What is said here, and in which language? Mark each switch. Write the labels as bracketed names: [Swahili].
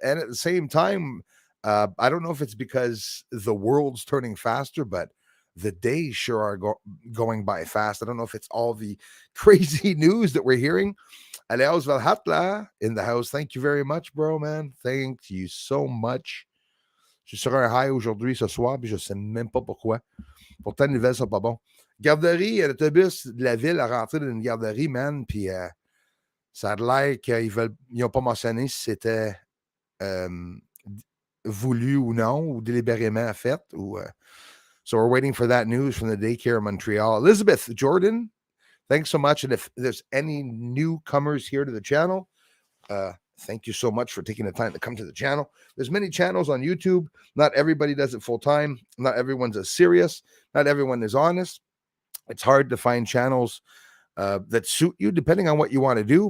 [English] And at the same time, I don't know if it's because the world's turning faster, but the days sure are going by fast. I don't know if it's all the crazy news that we're hearing. Aleos Valhatla in the house. Thank you very much, bro, man. Thank you so much. [French] Je suis sur un high aujourd'hui, ce soir, puis je sais même pas pourquoi. Pourtant, les nouvelles sont pas bons. Garderie, l'autobus de la ville a rentré dans une garderie, man, puis ça a l'air qu'ils n'ont pas mentionné si c'était voulu ou non, ou délibérément fait, ou... [English] So we're waiting for that news from the daycare in Montreal. Elizabeth Jordan, thanks so much. And if there's any newcomers here to the channel, thank you so much for taking the time to come to the channel. There's many channels on YouTube. Not everybody does it full time. Not everyone's as serious. Not everyone is honest. It's hard to find channels that suit you depending on what you want to do.